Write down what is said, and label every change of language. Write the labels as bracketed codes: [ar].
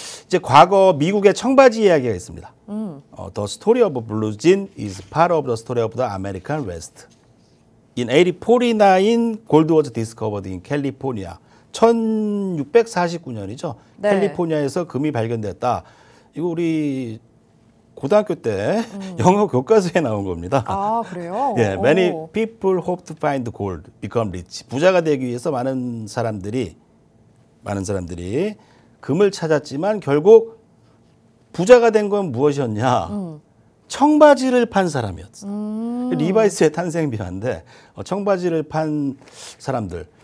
[ko] 이제 과거 미국의 청바지 이야기가 있습니다. [en] The story of blue jean is part of the story of the American West. In 1849, gold was discovered in California. [ko] 1649년이죠. 네. 캘리포니아에서 금이 발견됐다. 이거 우리 고등학교 때 영어 교과서에 나온 겁니다. 아, 그래요? 예, [en] many [ko] 오. [en] people hope to find gold, become rich. [ko] 부자가 되기 위해서 많은 사람들이 금을 찾았지만 결국 부자가 된 건 무엇이었냐? 청바지를 판 사람이었어. 리바이스의 탄생 비화인데 청바지를 판 사람들.